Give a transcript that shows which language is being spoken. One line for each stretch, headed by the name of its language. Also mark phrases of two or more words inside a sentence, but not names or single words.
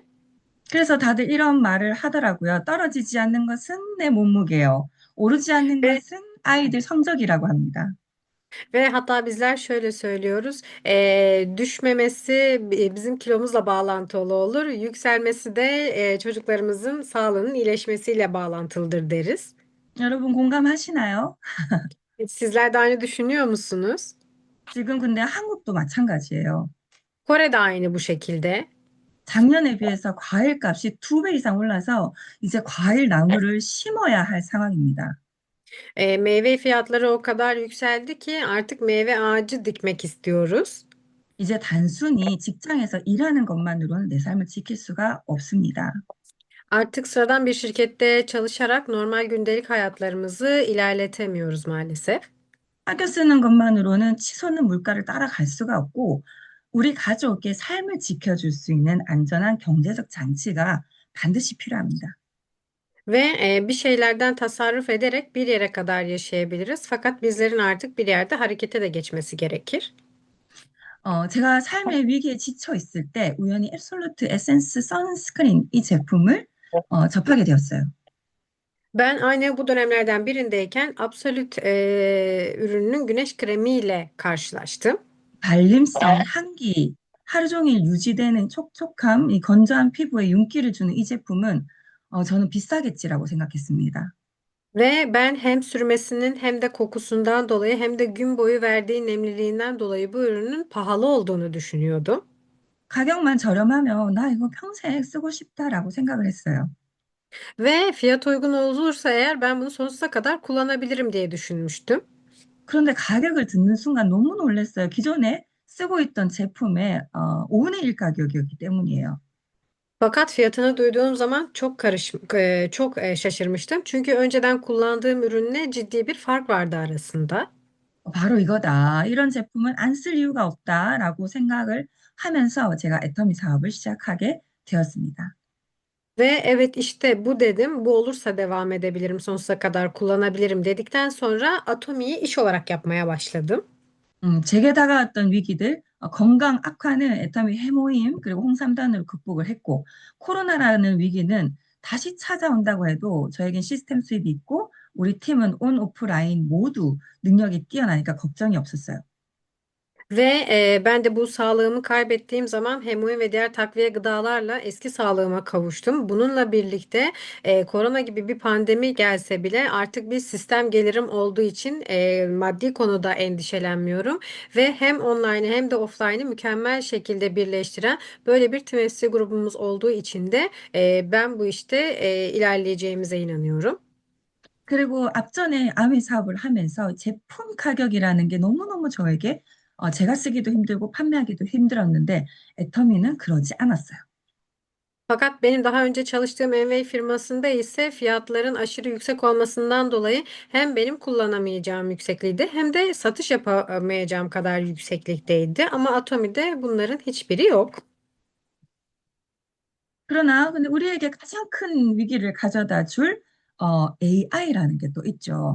Korean: 그래서 다들 이런 말을 하더라고요. 떨어지지 않는 것은 내 몸무게요. 오르지 않는
Turkish: Ve,
Korean: 것은 아이들 성적이라고 합니다.
Turkish: ve hatta bizler şöyle söylüyoruz. Düşmemesi bizim kilomuzla bağlantılı olur. Yükselmesi de çocuklarımızın sağlığının iyileşmesiyle bağlantılıdır deriz.
Korean: 여러분 공감하시나요?
Turkish: Sizler de aynı düşünüyor musunuz?
Korean: 지금 근데 한국도 마찬가지예요.
Turkish: Kore de aynı bu şekilde.
Korean: 작년에 비해서 과일 값이 2배 이상 올라서 이제 과일 나무를 심어야 할 상황입니다.
Turkish: Meyve fiyatları o kadar yükseldi ki artık meyve ağacı dikmek istiyoruz.
Korean: 이제 단순히 직장에서 일하는 것만으로는 내 삶을 지킬 수가 없습니다.
Turkish: Artık sıradan bir şirkette çalışarak normal gündelik hayatlarımızı ilerletemiyoruz maalesef.
Korean: 아껴 쓰는 것만으로는 치솟는 물가를 따라갈 수가 없고, 우리 가족의 삶을 지켜줄 수 있는 안전한 경제적 장치가 반드시 필요합니다.
Turkish: Ve bir şeylerden tasarruf ederek bir yere kadar yaşayabiliriz. Fakat bizlerin artık bir yerde harekete de geçmesi gerekir.
Korean: 제가 삶의 위기에 지쳐 있을 때 우연히 앱솔루트 에센스 선스크린 이 제품을 접하게 되었어요.
Turkish: Ben aynı bu dönemlerden birindeyken Absolut ürününün güneş kremiyle karşılaştım.
Korean: 발림성, 향기, 하루 종일 유지되는 촉촉함, 이 건조한 피부에 윤기를 주는 이 제품은 저는 비싸겠지라고 생각했습니다.
Turkish: Ve ben hem sürmesinin hem de kokusundan dolayı hem de gün boyu verdiği nemliliğinden dolayı bu ürünün pahalı olduğunu düşünüyordum.
Korean: 가격만 저렴하면 나 이거 평생 쓰고 싶다라고 생각을 했어요.
Turkish: Ve fiyat uygun olursa eğer ben bunu sonsuza kadar kullanabilirim diye düşünmüştüm.
Korean: 그런데 가격을 듣는 순간 너무 놀랐어요. 기존에 쓰고 있던 제품의 5분의 1 가격이었기 때문이에요.
Turkish: Fakat fiyatını duyduğum zaman çok şaşırmıştım. Çünkü önceden kullandığım ürünle ciddi bir fark vardı arasında.
Korean: 바로 이거다. 이런 제품은 안 쓸 이유가 없다라고 생각을 하면서 제가 애터미 사업을 시작하게 되었습니다.
Turkish: Ve evet işte bu dedim. Bu olursa devam edebilirim, sonsuza kadar kullanabilirim dedikten sonra Atomi'yi iş olarak yapmaya başladım.
Korean: 제게 다가왔던 위기들, 건강 악화는 애터미 해모임 그리고 홍삼단으로 극복을 했고, 코로나라는 위기는 다시 찾아온다고 해도 저에겐 시스템 수입이 있고, 우리 팀은 온, 오프라인 모두 능력이 뛰어나니까 걱정이 없었어요.
Turkish: Ve ben de bu sağlığımı kaybettiğim zaman hemoin ve diğer takviye gıdalarla eski sağlığıma kavuştum. Bununla birlikte korona gibi bir pandemi gelse bile artık bir sistem gelirim olduğu için maddi konuda endişelenmiyorum. Ve hem online'ı hem de offline'ı mükemmel şekilde birleştiren böyle bir temsil grubumuz olduğu için de ben bu işte ilerleyeceğimize inanıyorum.
Korean: 그리고 앞전에 아미 사업을 하면서 제품 가격이라는 게 너무너무 저에게 제가 쓰기도 힘들고 판매하기도 힘들었는데 애터미는 그러지 않았어요.
Turkish: Fakat benim daha önce çalıştığım Envy firmasında ise fiyatların aşırı yüksek olmasından dolayı hem benim kullanamayacağım yüksekliğiydi hem de satış yapamayacağım kadar yükseklikteydi. Ama Atomi'de bunların hiçbiri yok.
Korean: 그러나 근데 우리에게 가장 큰 위기를 가져다 줄 AI라는 게 또 있죠.